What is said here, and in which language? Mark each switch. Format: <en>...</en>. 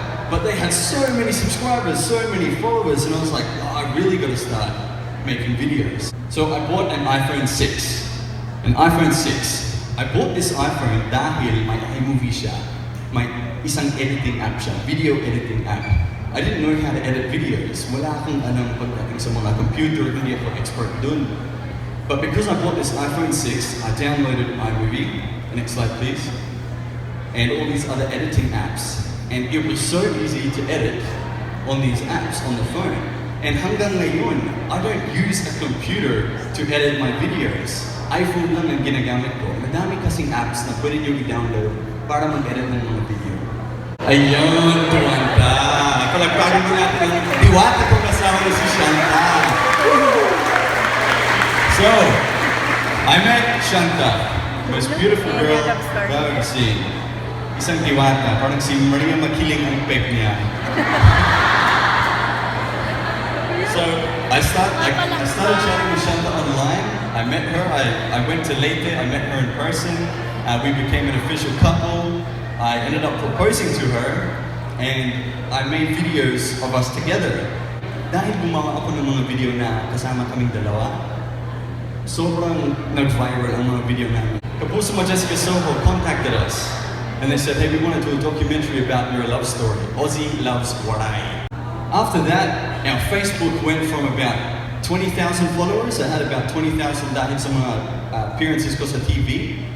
<en>But they had so many subscribers, so many followers, and I was like, oh, I really gotta start making videos. So I bought an iPhone 6. An iPhone 6. I bought this iPhone</en> <tl>dahil may iMovie siya. May isang editing app siya, video editing app.</tl> <en>I didn't know how to edit videos.</en> <tl>Wala akong anong pagdating sa mga computer, hindi ako expert dun.</tl> <en>But because I bought this iPhone 6, I downloaded iMovie, next slide please, and all these other editing apps. And it was so easy to edit on these apps on the phone. And</en> <tl>hanggang ngayon,</tl> <en>I don't use a computer to edit my videos.</en> <tl>iPhone lang ang ginagamit ko. Madami kasing apps na pwede nyo i-download para mag-edit ng mga video. Ayun, Tuwanta! Palagparin mo natin ang diwata kong kasama na si Shanta.</tl> <en>So, I met Shanta, most beautiful girl I've ever seen.</en> <tl>Isang diwata, parang si Maria Makiling ang pek niya.</tl> <en>So, I started chatting with Shanta online. I met her, I went to Leyte, I met her in person. We became an official couple. I ended up proposing to her, and I made videos of us together.</en> <tl>Dahil gumawa ako ng mga video na kasama kaming dalawa, sobrang nag-viral ang mga video namin.</tl> <en>Kapuso mo Jessica Soho contacted us, and they said, hey, we want to do a documentary about your love story. Ozzy loves Waray. After that, our Facebook went from about 20,000 followers. I had about 20,000</en> <tl>dahil sa mga appearances ko sa TV.</tl>